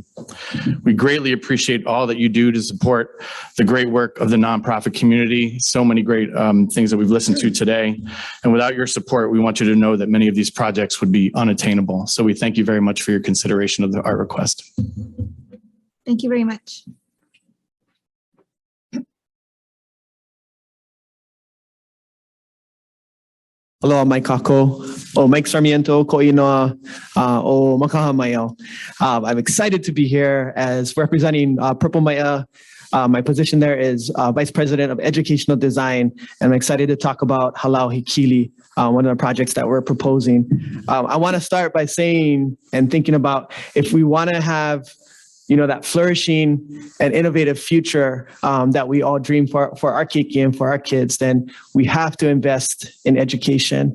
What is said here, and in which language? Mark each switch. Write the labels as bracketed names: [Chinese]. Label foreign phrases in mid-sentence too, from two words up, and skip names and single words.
[English] We greatly appreciate all that you do to support the great work of the nonprofit community. So many great things that we've listened to today. And without your support, we want you to know that many of these projects would be unattainable. So we thank you very much for your consideration of our request. Thank you very much. [Hawaiian] Aloha mai kako, o Mike Sarmiento, ko inoa, o makaha maio. [English] I'm excited to be here as representing Purple Maya. My position there is Vice President of Educational Design, and I'm excited to talk about Halau Hikili, one of the projects that we're proposing. I want to start by saying and thinking about, if we want to have that flourishing and innovative future that we all dream for our keiki and for our kids, then we have to invest in education.